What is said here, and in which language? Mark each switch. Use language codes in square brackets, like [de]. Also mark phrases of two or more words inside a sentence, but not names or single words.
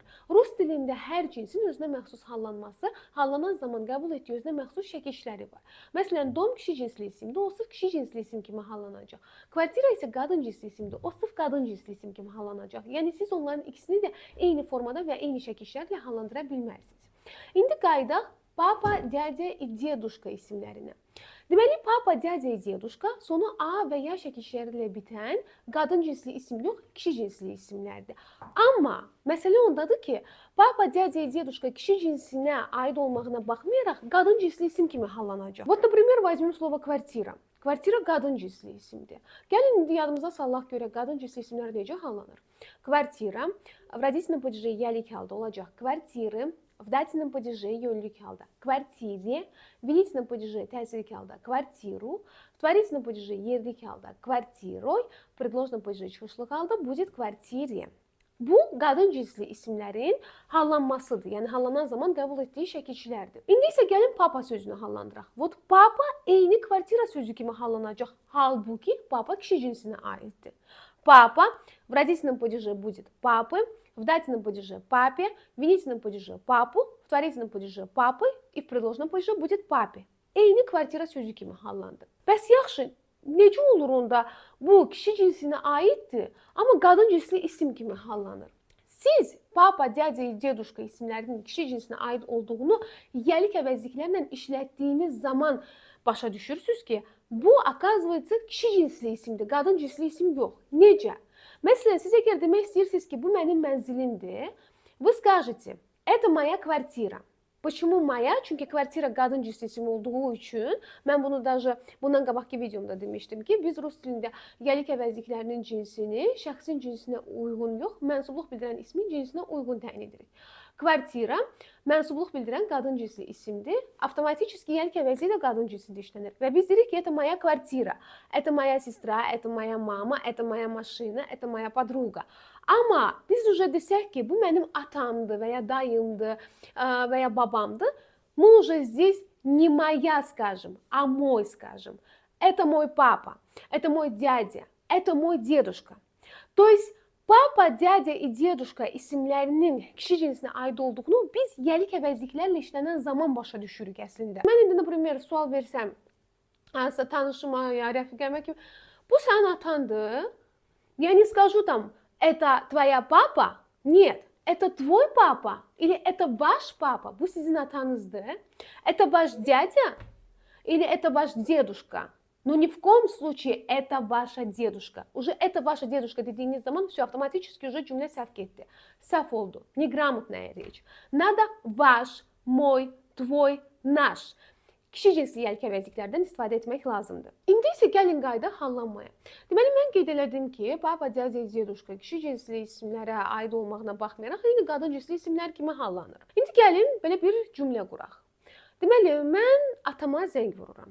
[az] Rus dilində hər cinsin özünə məxsus hallanması, hallanan zaman qəbul etdiyi özünə məxsus şəkilləri var. Məsələn, dom kişi cinsli isimdir, o sırf kişi cinsli isim kimi hallanacaq. Kvartira isə qadın cinsli isimdir, o sırf qadın cinsli isim kimi hallanacaq. Yəni siz onların ikisini də eyni formada və eyni şəkillərlə hallandıra bilmərsiniz. İndi qayıdaq Papa, [ru] Дядя и Дедушка [az] isimlərinə. Deməli, Papa, [ru] Дядя и Дедушка [az] sonu A və ya şəkilləri ilə bitən qadın cinsli isim yox, kişi cinsli isimlərdir. Amma məsələ ondadır ki, Papa, [ru] Дядя и Дедушка [az] kişi cinsinə aid olmağına baxmayaraq qadın cinsli isim kimi hallanacaq. [ru] Вот, например, возьмем слово квартира. [az] Kvartira qadın cinsli isimdir. Gəlin indi yadımıza salaq görə qadın cinsli isimlər necə hallanır? [ru] Квартира в родительном падеже [az] yəlik halda olacaq. [ru] Квартиры в дательном падеже [az] yönlük halda. [ru] Квартире в винительном падеже [az] təsirlik halda. [ru] Квартиру в творительном падеже [az] yerlik halda. [ru] Квартирой в предложном падеже [az] çıxışlıq halda [ru] будет квартире. [az] Bu, qadın cinsli isimlərin hallanmasıdır. Yəni, hallanan zaman qəbul etdiyi şəkillərdir. İndi isə gəlin Papa sözünü hallandıraq. Вот, Papa eyni kvartira sözü kimi hallanacaq. Halbuki, Papa kişi cinsinə aiddir. [ru] Papa в родительном падеже будет папы, в дательном падеже папе, в винительном падеже папу, в творительном падеже папы и в предложном падеже будет папе. [az] Eyni kvartira sözü kimi hallandı. Bəs yaxşı, necə olur onda bu kişi cinsinə aiddir, amma qadın cinsli isim kimi hallanır? Siz papa, [ru] дядя и дедушка [az] isimlərinin kişi cinsinə aid olduğunu yelik əvəzliklərlə işlətdiyiniz zaman başa düşürsünüz ki, bu, оказывается, kişi cinsli isimdir, qadın cinsli isim yox. Necə? Məsələn, siz əgər demək istəyirsiniz ki, bu mənim mənzilimdir, [ru] вы скажете, это моя квартира. Почему моя? [az] Çünki kvartira qadın cinsli isim olduğu üçün mən bunu даже bundan qabaqki videomda demişdim ki, biz rus dilində yelik əvəzliklərinin cinsini şəxsin cinsinə uyğun yox, mənsubluq bildirən ismin cinsinə uyğun təyin edirik. Kvartira mənsubluq bildirən qadın cinsli isimdir. Avtomatik yelik əvəzliyi də qadın cinsində işlənir. Və biz deyirik ki, [ru] это моя квартира, это моя сестра, это моя мама, это моя машина, это моя подруга. [az] Amma biz уже desək ki, bu mənim atamdır və ya dayımdır və ya babamdır, [ru] мы уже здесь не моя скажем, а мой скажем. Это мой папа, это мой дядя, это мой дедушка. То есть папа, дядя и дедушка [az] isimlərinin kişi cinsinə aid olduğunu biz yelik əvəzliklərlə işlənən zaman başa düşürük əslində. Mən indi, например, sual versəm, tanışıma, ya rəfiqəmə ki, bu sənin atandır. [ru] Я не скажу там, это твоя папа? Нет, это твой папа или это ваш папа? [az] Bu sizin atanızdır. [ru] Это ваш дядя или это ваш дедушка? Но ни в коем случае это ваша дедушка. Уже это ваша дедушка [az] dediğiniz zaman [ru] все автоматически уже [az] cümle səhv getdi. Səhv oldu. [ru] Неграмотная речь. Надо ваш, мой, твой, наш. [az] Kişi cinsli yelik əvəzliklərdən istifadə etmək lazımdır. İndi isə gəlin qayıdaq hallanmaya. Deməli, mən qeyd elədim ki, baba, [ru] дядя, дедушка [az] kişi cinsli isimlərə aid olmağına baxmayaraq, eyni qadın cinsli isimlər kimi hallanır. İndi gəlin belə bir cümlə quraq. Deməli, mən atama zəng vururam.